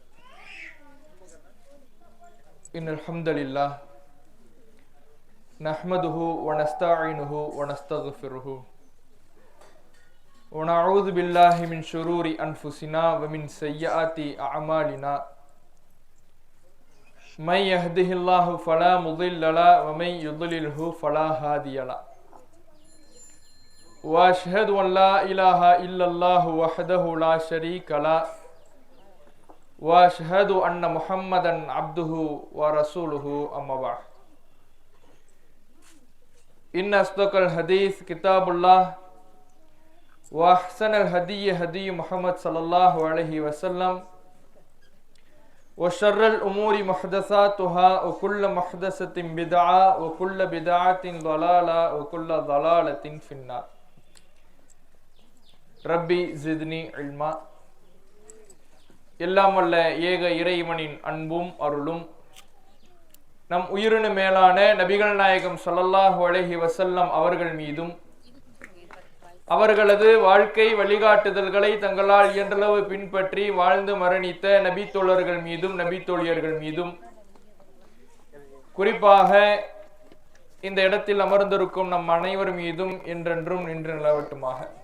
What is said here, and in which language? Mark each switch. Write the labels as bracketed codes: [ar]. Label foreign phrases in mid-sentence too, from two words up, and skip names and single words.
[ar] إن الحمد لله نحمده و نستعينه و نستغفره و نعوذ بالله من شرور أنفسنا و من سيئات أعمالنا. من يهده الله فلا مضل له و من يضلل فلا هادي له. وأشهد أن لا إله إلا الله وحده لا شريك له وأشهد أن محمدا عبده ورسوله أما بعد. إن أصدق الحديث كتاب الله وأحسن الهدي هدي محمد صلى الله عليه وسلم وشر الأمور محدثاتها وكل محدثة بدعة وكل بدعة ضلالة وكل ضلالة في النار. رب زدني علما. [ta] எல்லாம் வல்ல ஏக இறைவனின் அன்பும் அருளும் நம் உயிரினு மேலான நபிகள் நாயகம் [ar] صلى الله عليه وسلم [ta] அவர்கள் மீதும் அவர்களது வாழ்க்கை வழிகாட்டுதல்களை தங்களால் இயன்றளவு பின்பற்றி வாழ்ந்து மரணித்த நபித்தோழர்கள் மீதும் நபித்தோழியர்கள் மீதும் குறிப்பாக இந்த இடத்தில் அமர்ந்திருக்கும் நம் அனைவர் மீதும் என்றென்றும் நின்று நிலவட்டுமாக.